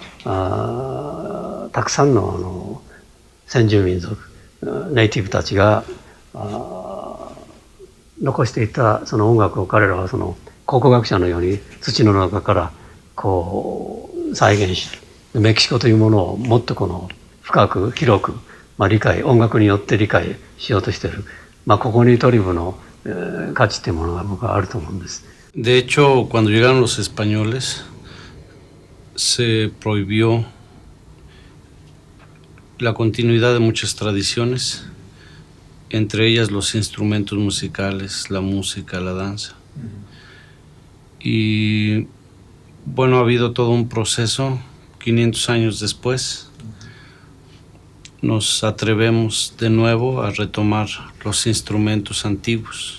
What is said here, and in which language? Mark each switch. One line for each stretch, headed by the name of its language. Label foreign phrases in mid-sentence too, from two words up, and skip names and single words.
Japanese: たくさんの先住民族ネイティブたちが残していったその音楽を彼らはその考古学者のように土の中から再現し、メキシコというものをもっと深く広く理解、音楽によって理解しようとしている、ここにトリブの価値というものが僕はあると思うんです。
Spanish: De hecho, cuando llegaron los españoles, se prohibió la continuidad de muchas tradiciones, entre ellas los instrumentos musicales, la música, la danza. Y bueno, ha habido todo un proceso, 500 años después, nos atrevemos de nuevo a retomar los instrumentos antiguos.